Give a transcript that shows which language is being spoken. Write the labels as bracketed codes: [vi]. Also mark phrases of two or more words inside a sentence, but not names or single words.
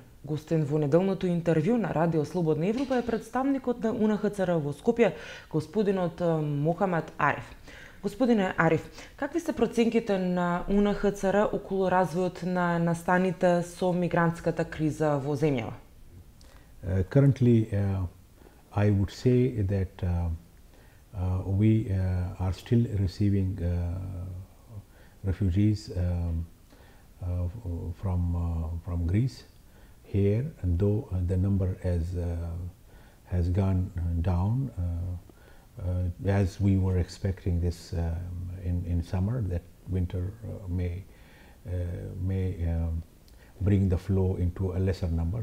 [mk] Гостен во неделното интервју на Радио Слободна Европа е представникот на УНХЦР во Скопје, господинот Мохамед Ариф. Господине Ариф, какви се проценките на УНХЦР околу развојот на настаните со мигрантската криза во земјава? [en] Currently, I would say that we are still receiving refugees from Greece here, and though the number has gone down, as we were expecting this in summer, that winter may bring the flow into a lesser number.